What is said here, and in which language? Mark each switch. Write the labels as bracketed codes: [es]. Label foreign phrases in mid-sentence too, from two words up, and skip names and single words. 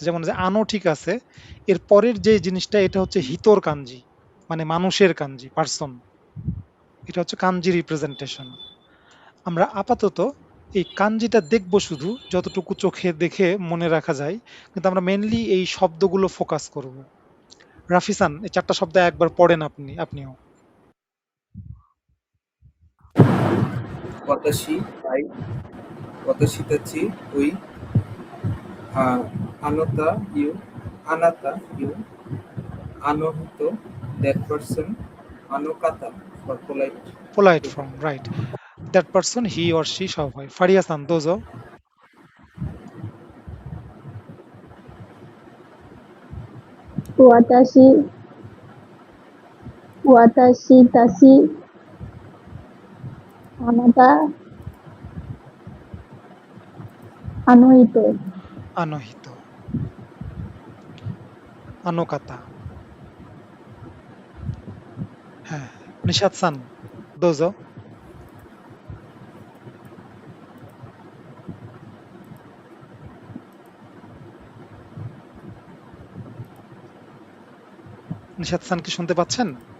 [bn] যেমন যে আনো ঠিক আছে, এর পরের যে জিনিসটা এটা হচ্ছে হিতর কানজি, মানে মানুষের কানজি, পার্সন। এটা হচ্ছে কানজি রিপ্রেজেন্টেশন। আমরা আপাতত এই কাঞ্জিটা দেখব শুধু, যতটুকু চোখে দেখে মনে রাখা যায়, কিন্তু আমরা মেনলি এই শব্দগুলো ফোকাস করব। রাফিসান, এই ৪টা শব্দ একবার পড়েন আপনিও। [ja] 私、I、私たち、we, あなた、you, あなた、you, あの人, [en] that person, [ja] あの方, [en] for polite পোলাইট people. form, right. that person he or she [bn] সব হয়। ফারিয়াসান দোজো। [ja] 私、私たち、あなた、あの人、あの人、あの方. [bn] হ্যাঁ, নিশাত সান দোজো। নিশাত সান কি শুনতে পাচ্ছেন?